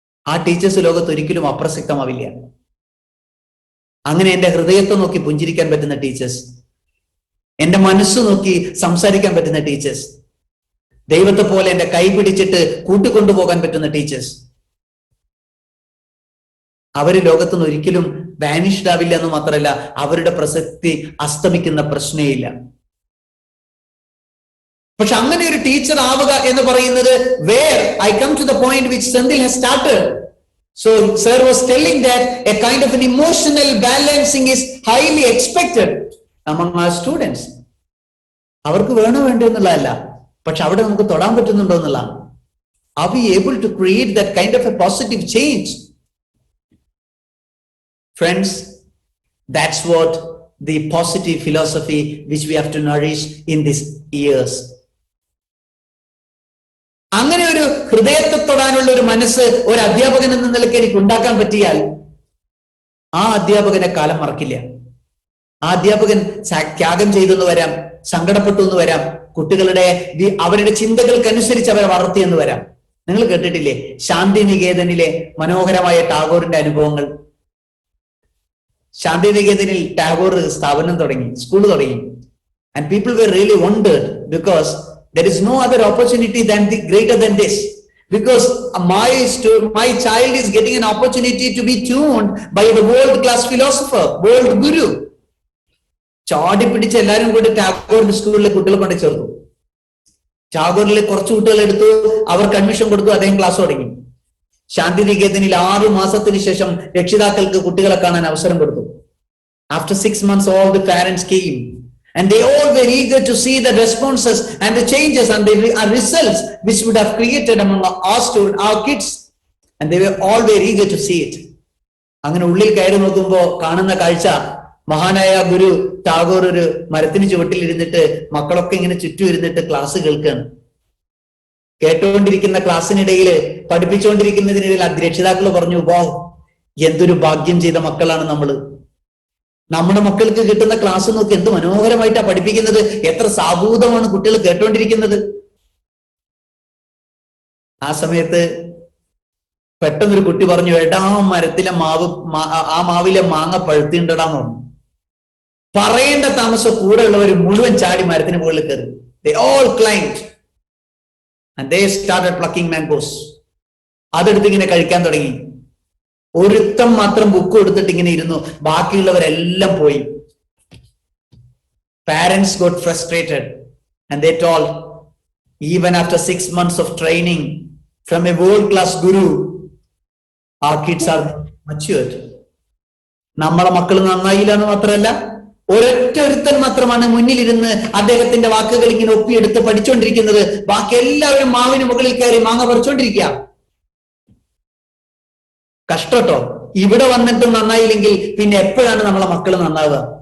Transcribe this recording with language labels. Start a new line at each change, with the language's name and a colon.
Malayalam: ആ ടീച്ചേഴ്സ് ലോകത്ത് ഒരിക്കലും അപ്രസക്തമാവില്ല. അങ്ങനെ എന്റെ ഹൃദയത്തെ നോക്കി പുഞ്ചിരിക്കാൻ പറ്റുന്ന ടീച്ചേഴ്സ്, എന്റെ മനസ്സ് നോക്കി സംസാരിക്കാൻ പറ്റുന്ന ടീച്ചേഴ്സ്, ദൈവത്തെ പോലെ എന്റെ കൈ പിടിച്ചിട്ട് കൂട്ടിക്കൊണ്ടുപോകാൻ പറ്റുന്ന ടീച്ചേഴ്സ്, അവര് ലോകത്തുനിന്ന് ഒരിക്കലും വാനിഷ്ഡ് ആവില്ല എന്ന് മാത്രമല്ല അവരുടെ പ്രസക്തി അസ്തമിക്കുന്ന പ്രശ്നമില്ല. പക്ഷെ അങ്ങനെ ഒരു ടീച്ചർ ആവുക എന്ന് പറയുന്നത്
English: where I come to the point which Sandil has started. So sir was telling that a kind of an emotional balancing is highly expected among our students.
Malayalam: അവർക്ക് വേണോ വേണ്ടോ എന്നുള്ളതല്ല, പക്ഷെ അവിടെ നമുക്ക് തൊടാൻ പറ്റുന്നുണ്ടോ എന്നുള്ളതാണ്.
English: Are we able to create that kind of a positive change? Friends, that's what the positive philosophy which we have to nourish in these years.
Malayalam: അങ്ങനെ ഒരു ഹൃദയത്തെ തൊടാനുള്ള ഒരു മനസ്സ് ഒരു അധ്യാപകൻ എന്ന നിലയ്ക്ക് എനിക്ക് ഉണ്ടാക്കാൻ പറ്റിയാൽ ആ അധ്യാപകനെ കാലം മറക്കില്ല. ആ അധ്യാപകൻ ത്യാഗം ചെയ്തെന്ന് വരാം, സങ്കടപ്പെട്ടു എന്ന് വരാം, കുട്ടികളുടെ അവരുടെ ചിന്തകൾക്കനുസരിച്ച് അവരെ വളർത്തിയെന്ന് വരാം. നിങ്ങൾ കേട്ടിട്ടില്ലേ ശാന്തിനികേതനിലെ മനോഹരമായ ടാഗോറിന്റെ അനുഭവങ്ങൾ? ശാന്തിനികേതനിൽ ടാഗോർ സ്ഥാപനം തുടങ്ങി, സ്കൂൾ തുടങ്ങി.
English: And people were really wondered because there is no other opportunity greater than this. Because my child is getting an opportunity to be tuned by the world-class philosopher, world guru.
Malayalam: ചാടി പിടിച്ച് എല്ലാവരും കൂടി ടാഗോറിന്റെ സ്കൂളിലെ കുട്ടികളെ കൊണ്ട് ചേർത്തു. ടാഗോറിലെ കുറച്ച് കുട്ടികൾ എടുത്തു, അവർക്ക് അഡ്മിഷൻ കൊടുത്തു, അദ്ദേഹം ക്ലാസ് തുടങ്ങി. ശാന്തിനികേതനിൽ 6 മാസത്തിന് ശേഷം രക്ഷിതാക്കൾക്ക് കുട്ടികളെ കാണാൻ അവസരം കൊടുത്തു.
English: After 6 months all the parents came And they all were eager to see the responses and the changes and the results which would have created among our students, our kids. And they were all very eager to see it.
Malayalam: അങ്ങനെ ഉള്ളിൽ കയറി നോക്കുമ്പോൾ കാണുന്ന കാഴ്ച, മഹാനായ ഗുരു ടാഗോർ ഒരു മരത്തിന് ചുവട്ടിൽ ഇരുന്നിട്ട് മക്കളൊക്കെ ഇങ്ങനെ ചുറ്റും ഇരുന്നിട്ട് ക്ലാസ് കേൾക്കുകയാണ്. കേട്ടുകൊണ്ടിരിക്കുന്ന ക്ലാസ്സിനിടയിൽ, പഠിപ്പിച്ചുകൊണ്ടിരിക്കുന്നതിനിടയിൽ രക്ഷിതാക്കൾ പറഞ്ഞു, വാ, എന്തൊരു ഭാഗ്യം ചെയ്ത മക്കളാണ് നമ്മള്. നമ്മുടെ മക്കൾക്ക് കിട്ടുന്ന ക്ലാസ് നോക്കി എന്ത് മനോഹരമായിട്ടാ പഠിപ്പിക്കുന്നത്, എത്ര സാഹൂതമാണ് കുട്ടികൾ കേട്ടോണ്ടിരിക്കുന്നത്. ആ സമയത്ത് പെട്ടെന്നൊരു കുട്ടി പറഞ്ഞു, എടാ മരത്തിലെ ആ മാവിലെ മാങ്ങ പഴുത്തിണ്ടടാന്ന് പറഞ്ഞു. പറയേണ്ട താമസം കൂടെ ഉള്ളവർ മുഴുവൻ ചാടി മരത്തിന് മുകളിൽ കയറി.
English: They all climbed and they started plucking mangoes.
Malayalam: അതെടുത്ത് ഇങ്ങനെ കഴിക്കാൻ തുടങ്ങി. ഒരുത്തം മാത്രം ബുക്ക് കൊടുത്തിട്ട് ഇങ്ങനെ ഇരുന്നു, ബാക്കിയുള്ളവരെല്ലാം പോയി.
English: Parents got frustrated and they told, even after 6 months of training from a world-class guru, our kids are matured.
Malayalam: നമ്മളെ മക്കൾ നന്നായില്ല എന്ന് മാത്രമല്ല, ഒരുത്തൻ മാത്രമാണ് മുന്നിലിരുന്ന് അദ്ദേഹത്തിന്റെ വാക്കുകൾ ഇങ്ങനെ ഒപ്പിയെടുത്ത് പഠിച്ചുകൊണ്ടിരിക്കുന്നത്. ബാക്കി എല്ലാവരും മാവിന് മുകളിൽ കയറി മാങ്ങ പറിച്ചുകൊണ്ടിരിക്കുക. കഷ്ടട്ടോ, ഇവിടെ വന്നിട്ടും നന്നായില്ലെങ്കിൽ പിന്നെ എപ്പോഴാണ് നമ്മളെ മക്കൾ നന്നാവുക?